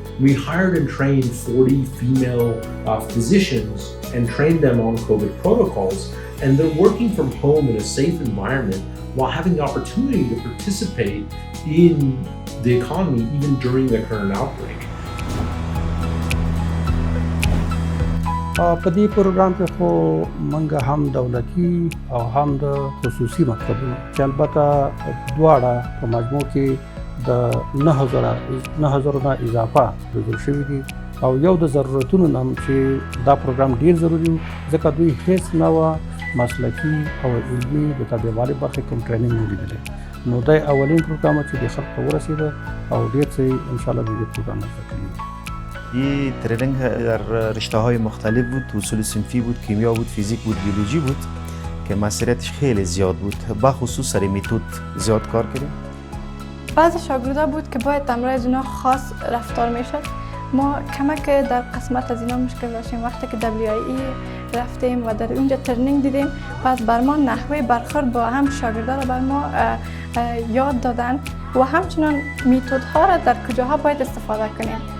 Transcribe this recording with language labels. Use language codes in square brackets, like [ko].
[en] We hired and trained 40 female physicians and trained them on COVID protocols. And they're working from home in a safe environment while having the opportunity to participate in the economy even during the current outbreak. [ps] په دې پروګرام کې خو موږ هم دولتي او هم د خصوصي مکتبونو چې البته دواړه په مجموع کې د 9000 نه اضافه روزل شوي دي او یو د ضرورتونو نه چې دا پروګرام ډیر ضروري و ځکه دوی هیڅ نوع مسلکي او علمي د تابعوالي برخې کوم ټریننګ نه لیدلی نو دا اولین پروګرام چې د خلکو ته ورسېده او ډیر څه انشاءالله د دې پروګرام زده کوي. [fa] این تریننگ در رشته‌های مختلف بود، اصول صنفی بود، کیمیا بود، فیزیک بود، بیولوژی بود که مسئولیتش خیلی زیاد بود. بخصوص سر متد زیاد کار کردیم. بعضی شاگردا بود که باید امرای از اینا خاص رفتار میشد. ما کمک در قسمت از اینا مشکل داشتیم. وقتی که WIE رفتیم و در اونجا ترنینگ دیدیم، بعد بر ما نحوه برخورد با هم شاگردا را بر ما یاد دادن و همچنان متدها را در کجاها باید استفاده کنیم.